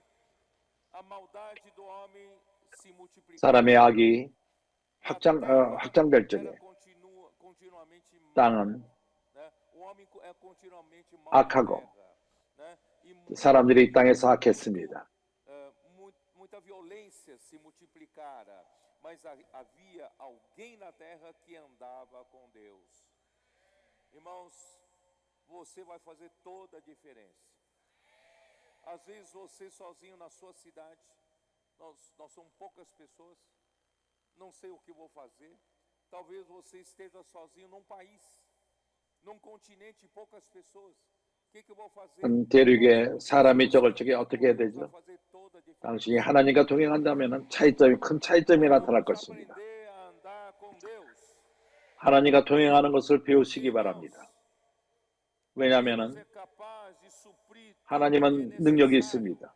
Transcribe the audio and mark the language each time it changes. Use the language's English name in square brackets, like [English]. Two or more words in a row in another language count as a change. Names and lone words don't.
[Korean] 사람의 악이 확장될 적에 땅은 악하고 사람들이 이 땅에서 악했습니다. [Portuguese] Você vai fazer toda a diferença. Às vezes você sozinho na sua cidade, nós somos poucas pessoas, não sei o que vou fazer. Talvez você esteja sozinho num país, num continente, poucas pessoas. O que eu vou fazer? [Korean] 대륙에 사람이 적을 적에 어떻게 해야 되죠? 당신이 하나님과 동행한다면 큰 차이점이 나타날 것입니다. 하나님과 동행하는 것을 배우시기 바랍니다. 왜냐하면 하나님은 능력이 있습니다.